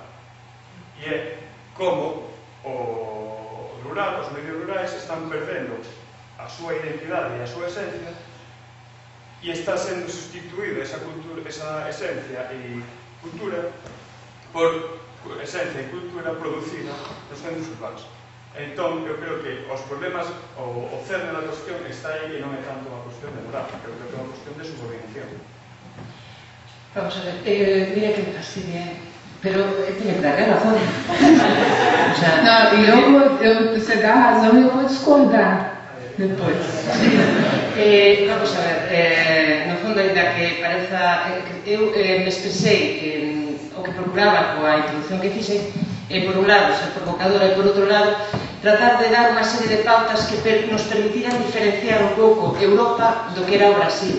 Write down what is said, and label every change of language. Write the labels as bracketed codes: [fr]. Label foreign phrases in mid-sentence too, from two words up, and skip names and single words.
[gl] E é como o rural, os medios rurais están perdendo a súa identidade e a súa esencia e está sendo sustituída esa esencia e cultura por esencia e cultura producida nos centros urbanos. Entón, eu creo que os problemas, o cerne da cuestión está aí e non é tanto unha cuestión demográfica, eu creo que é unha cuestión de subordinación. [es] Vamos a ver, mira que me fastidie, pero tiene que dar razón. [pt] Não, você dá razão e eu vou discordar depois. [gl] Vamos a ver, no fondo, ainda que pareza, eu me expresei o que procuraba coa introducción que fixe, por un lado, ser provocadora, e por outro lado, tratar de dar unha serie de pautas que nos permitiran diferenciar un pouco Europa do que era o Brasil.